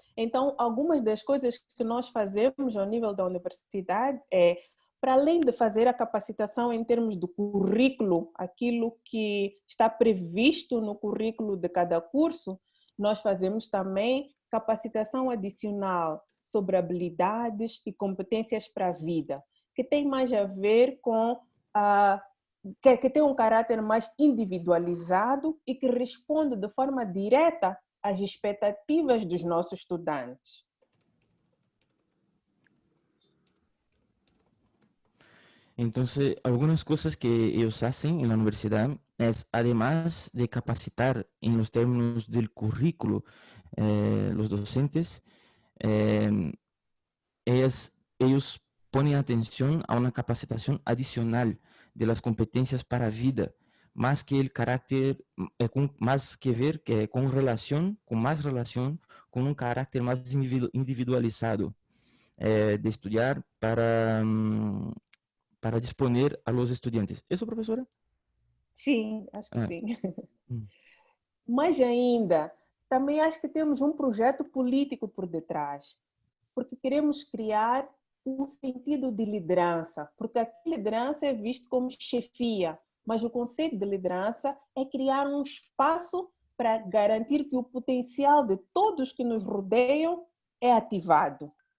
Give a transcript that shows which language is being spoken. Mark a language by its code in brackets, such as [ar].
[pt] Então, algumas das coisas que nós fazemos ao nível da universidade é, para além de fazer a capacitação em termos do currículo, aquilo que está previsto no currículo de cada curso, nós fazemos também capacitação adicional sobre habilidades e competências para a vida, que tem mais a ver com que tem um caráter mais individualizado e que responde de forma direta às expectativas dos nossos estudantes. [es] Entonces, algunas cosas que ellos hacen en la universidad es, además de capacitar en los términos del currículo los docentes, ellos ponen atención a una capacitación adicional de las competencias para vida, más que el carácter, más que ver que con más relación, con un carácter más individualizado de estudiar para disponer a los estudiantes. ¿Eso, profesora? [pt] Sim, acho que sim. Mas ainda, também acho que temos um projeto político por detrás, porque queremos criar um sentido de liderança, porque a liderança é visto como chefia, mas o conceito de liderança é criar um espaço para garantir que o potencial de todos que nos rodeiam é ativado.